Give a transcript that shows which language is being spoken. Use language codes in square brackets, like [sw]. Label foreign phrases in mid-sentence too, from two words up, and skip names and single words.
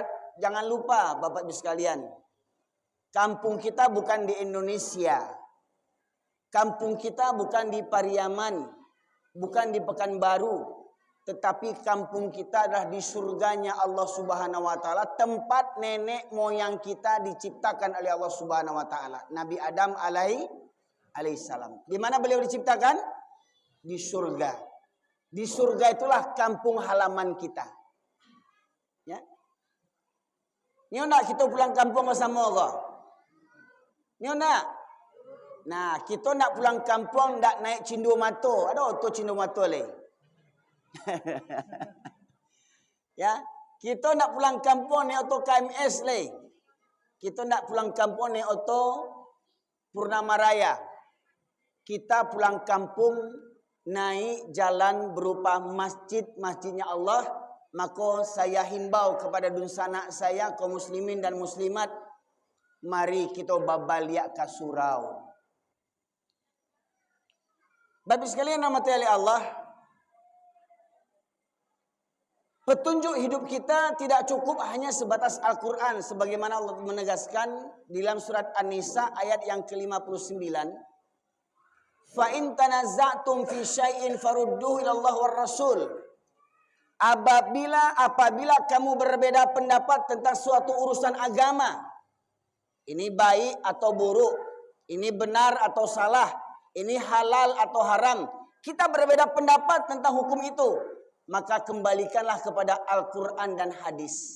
[id] Jangan lupa Bapak Ibu sekalian, kampung kita bukan di Indonesia, kampung kita bukan di Pariaman, bukan di Pekanbaru, tetapi kampung kita adalah di surganya [ar] الله سبحانه وتعالى, [id] tempat nenek moyang kita diciptakan oleh [ar] الله سبحانه وتعالى. [id] Nabi Adam alaihissalam. Di mana beliau diciptakan? Di surga. Di surga itulah kampung halaman kita. Ya. Ni nak kita pulang kampung bersama Allah. Ni nak. Nah, kita nak pulang kampung nak naik cindo mato. Ada auto cindo mato le. Ya, kita nak pulang kampung ni auto KMS le. Kita nak pulang kampung ni auto Purnama Raya. Kita pulang kampung naik jalan berupa masjidnya Allah. Maka saya himbau kepada dunsanak saya, kaum muslimin dan muslimat, mari kita babaliak ke surau. Bapak sekalian rahmati Allah, Petunjuk hidup kita tidak cukup hanya sebatas Al-Quran. Sebagaimana Allah menegaskan di dalam surat An-Nisa ayat yang ke-59. [ar] فَإِن تَنَزَّعْتُمْ فِي شَيْءٍ فَرُدُّوهُ إِلَى اللَّهِ وَالرَّسُولِ. [id] Apabila kamu berbeda pendapat tentang suatu urusan agama, ini baik atau buruk, ini benar atau salah, ini halal atau haram, kita berbeda pendapat tentang hukum itu, maka kembalikanlah kepada Al-Quran dan hadis.